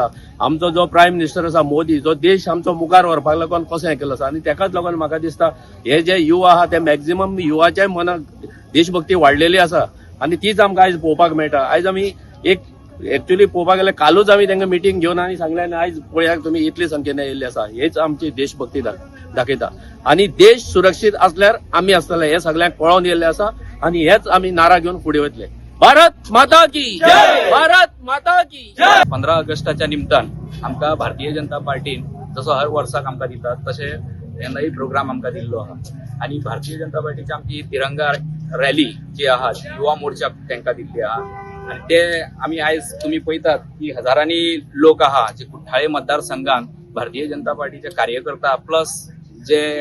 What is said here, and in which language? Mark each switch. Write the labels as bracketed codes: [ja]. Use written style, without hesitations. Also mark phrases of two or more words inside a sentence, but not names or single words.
[kok] आमचो जो [en] prime minister [kok] आसा मोदी जो देश आमचो मुखार व्हरपाक लागून कशें केलो आसा आनी तेकाच लागून म्हाका दिसता हे जे युवा आहा ते मॅक्झिमम युवाच्या मनात देशभक्ती वाडलेली आसा आनी तीच आमकां आयज पळोवपाक मेळटा। आयज आमी एक एक्चुअली पळोवपाक गेल्यार कालूच आमी तांकां मिटींग घेवन आनी सांगलें आनी आयज पळयात तुमी इतले संख्येन येयल्ले आसा हेच आमची देशभक्ती दाखयता आनी देश सुरक्षीत असल्यार आमी आसतले हे सगळ्यांक कळोवन येयल्ले आसा आनी हेच आमी नारा घेवन फुडें वतले। [hi] भारत माता की जय, भारत माता की जय। [kok] 15 ऑगस्टाच्या निमतान आमकां भारतीय जनता पार्टीन जसो हर वर्साक आमकां दितात तशें येन्नाय प्रोग्राम आमकां दिल्लो आहा आनी भारतीय जनता पार्टीची आमची तिरंगा रॅली जी आहा युवा मोर्चा तांकां दिल्ली आहा आनी ते आमी आयज तुमी पळयतात की हजारांनी लोक आहा जे कुठ्ठाळे मतदारसंघात भारतीय जनता पार्टीचे कार्यकर्ता प्लस जे